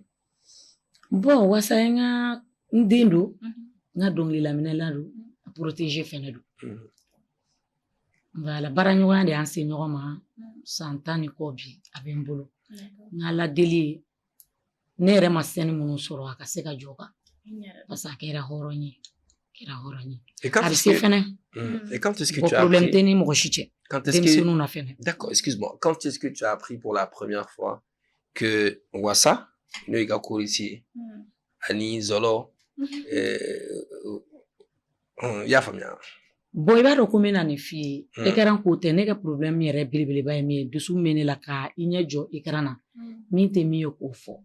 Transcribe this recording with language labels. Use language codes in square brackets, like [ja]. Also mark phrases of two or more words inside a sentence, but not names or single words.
[bm] bon Wassa ye n ka n den don n ka dɔnkililaminɛla don a protéger fɛnɛ don voilà baaraɲɔgɔnya de y'an se ɲɔgɔn ma san 10 ni kɔ bi a bɛ n bolo n ka ladeli ye ne yɛrɛ ma sɛni minnu sɔrɔ a ka se ka jɔ kan parce que a kɛra hɔrɔn ye a bɛ se fɛnɛ [fr] et quand est-ce que tu as problème appris [bm] tɛ ni mɔgɔ si cɛ denmisɛnninw na fɛnɛ [fr] d'accord excuse-moi quand est-ce que tu as appris pour la première fois que Wassa [bm] n'o yi ka korisi ani Zolo y'a faamuya bon i b'a dɔn ko n bɛna nin f'i ye écran ko tɛ ne ka problème yɛrɛ belebeleba ye min ye dusu bɛ ne la ka i ɲɛ jɔ écran na min tɛ min ye k'o fɔ